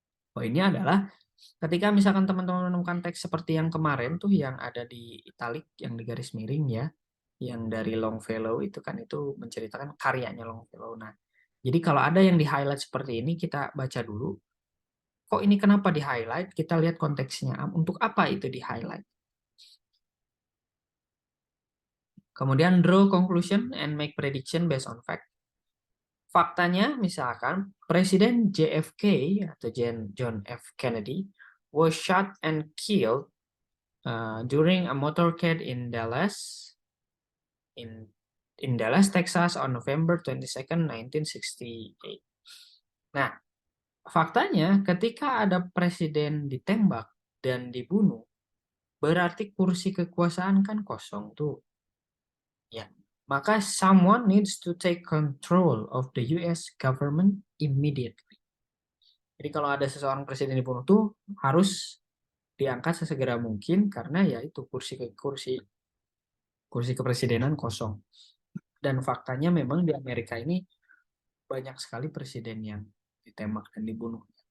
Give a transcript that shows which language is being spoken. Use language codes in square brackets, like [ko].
[id] Poinnya adalah ketika misalkan teman-teman menemukan teks seperti yang kemarin tuh yang ada di italic, yang di garis miring ya, yang dari Longfellow itu kan itu menceritakan karyanya Longfellow. Nah, jadi kalau ada yang di highlight seperti ini kita baca dulu. Kok ini kenapa di highlight? Kita lihat konteksnya. Untuk apa itu di highlight? Kemudian [en] draw conclusion and make prediction based on fact. [id] Faktanya, misalkan Presiden JFK atau John F. [en] Kennedy was shot and killed during a motorcade in Dallas, Texas on November 22nd, 1968. [id] Nah, faktanya ketika ada presiden ditembak dan dibunuh, berarti kursi kekuasaan kan kosong tuh. Ya, maka [en] someone needs to take control of the US government immediately. [id] Jadi kalau ada seseorang presiden dibunuh tuh harus diangkat sesegera mungkin karena ya itu kursi kepresidenan kosong. Dan faktanya memang di Amerika ini banyak sekali presiden yang ditembak dan dibunuh.